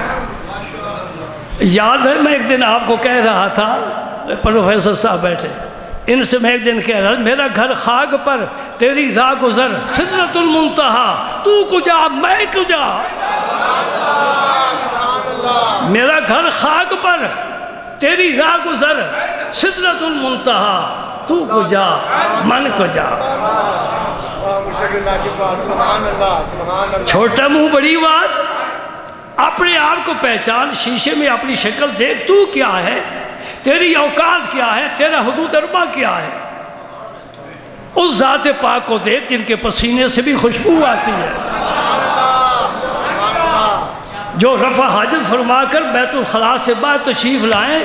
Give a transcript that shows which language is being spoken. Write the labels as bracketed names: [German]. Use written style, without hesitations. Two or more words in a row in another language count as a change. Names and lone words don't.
[Urdu] یاد ہے میں ایک دن آپ کو کہہ رہا تھا، پروفیسر صاحب بیٹھے، ان سے میں ایک دن کہہ رہا میرا گھر خاک پر تیری راہ گزر سدرۃ المنتہا [Persian] تو کجا میں کجا، [Urdu] میرا گھر خاک پر تیری راہ گزر سدرۃ المنتہا [Persian] تو کجا من کجا۔ [Urdu] چھوٹا منہ بڑی بات، اپنے آپ کو پہچان، شیشے میں اپنی شکل دیکھ، تو کیا ہے، تیری اوقات کیا ہے، تیرا حدود اربع کیا ہے۔ اس ذات پاک کو دیکھ جن کے پسینے سے بھی خوشبو آتی ہے، جو رفع حاجت فرما کر بیت الخلاء سے باہر تشریف لائیں۔